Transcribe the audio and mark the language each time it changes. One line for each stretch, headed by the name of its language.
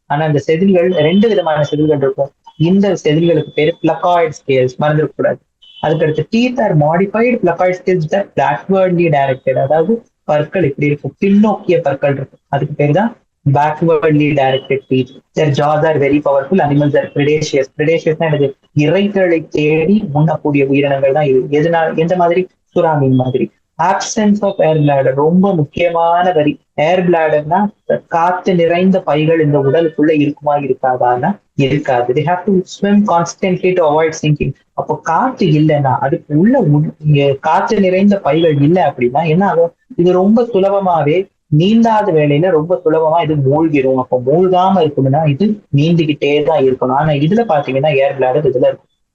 Tamil: ஆனா இந்த செதில்கள் 2 விதமான செதில்கள் இருக்கும். இந்த செதில்களுக்கு பேரு பிளக்காய்டு ஸ்கேல்ஸ். மறந்துடக்கூடாது.
English: அதுக்கடுத்து teeth are modified placoid scales that backwardly directed.
Tamil: அதாவது பற்கள் இப்படி இருக்கும், பின்னோக்கிய பற்கள் இருக்கும். அதுக்கு பேரு தான்
English: backwardly directed teeth. Their jaws are very powerful. Animals are predaceous.
Tamil: Predaceous என்னது? இறைகளை தேடி உண்ணக்கூடிய உயிரினங்கள் தான் இது. எந்த மாதிரி? சுறாமீன் மாதிரி.
English: absence of air bladder
Tamil: ரொம்ப முக்கியமான வரி. ஏர் பிளாடர்னா காத்து நிறைந்த பைகள் இந்த உடலுக்குள்ள இருக்குமா இருக்காதான்னா இருக்காது.
English: They have to swim constantly to avoid sinking.
Tamil: அப்போ காத்து இல்லைன்னா, அதுக்கு உள்ள காத்து நிறைந்த பைகள் இல்லை அப்படின்னா என்ன ஆகும்? இது ரொம்ப சுலபமாவே நீந்தாத வேலையில ரொம்ப சுலபமா இது மூழ்கிடும். அப்போ மூழ்காம இருக்கணும்னா இது நீந்திக்கிட்டே தான் இருக்கணும். ஆனா இதுல பாத்தீங்கன்னா ஏர் பிளாடர் இதுல இருக்கும்.